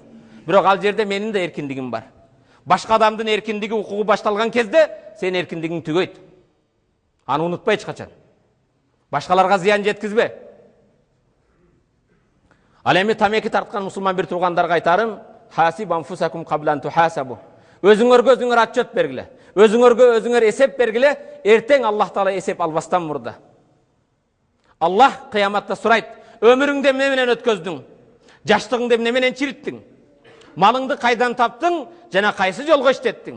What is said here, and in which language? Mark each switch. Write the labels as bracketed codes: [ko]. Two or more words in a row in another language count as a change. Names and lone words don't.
[ky] Бирок ал жерде менин да эркиндигим бар. Башка адамдын эркиндиги, укугу башталган кезде сен эркиндигиң түгөйт. Аны унутпа эч качан. Башкаларга зыян жеткизбе. Ал эми тамеки тарткан мусулман бир туугандарга айтарым, [ar] حاسبوا أنفسكم قبل أن تحاسبوا. [ky] Өзүңөргө өзүңөр отчет бергиле. Өзүңөргө өзүңөр эсеп бергиле, эртең Аллах Таала эсеп албастан мурда. Аллах кыяматта сурайт: өмүрүңдү эмне менен өткөздүң? Жаштыгыңды эмне менен чириттиң? Малыңды кайдан таптың жана кайсы жолго иштеттиң?